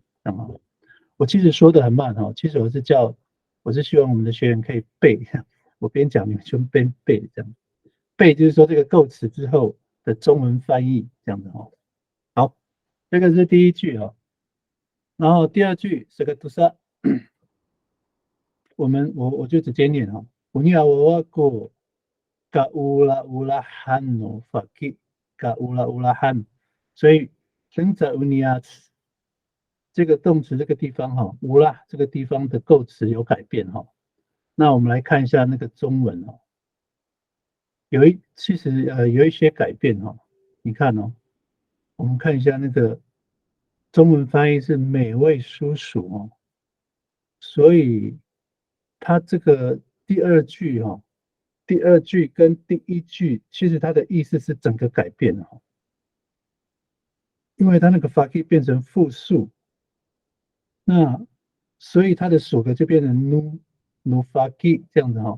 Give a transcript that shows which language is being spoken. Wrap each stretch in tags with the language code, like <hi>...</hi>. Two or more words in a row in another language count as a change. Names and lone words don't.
<zh>我其实说的很慢哈，其实我是希望我们的学员可以背， 我边讲你们就边背这样。背就是说这个构词之后的中文翻译这样子哦。好，这个是第一句哦。然后第二句是个杜萨，我就直接念哈。</zh> <ami>Unia wawaku ka ula ulahan no faki ka ula ulahan，</ami> <zh>所以生在 unia 这个动词这个地方哈，乌拉这个地方的构词有改变哈。那我们来看一下那个中文哦，其实有一些改变哈。你看哦，我们看一下那个中文翻译是美味叔叔哦，所以它这个第二句哈，第二句跟第一句其实它的意思是整个改变哈，因为它那个 faki 变成复数，那所以它的属格就变成</zh> <ami>nu faki</ami> <zh>这样子哈。</zh>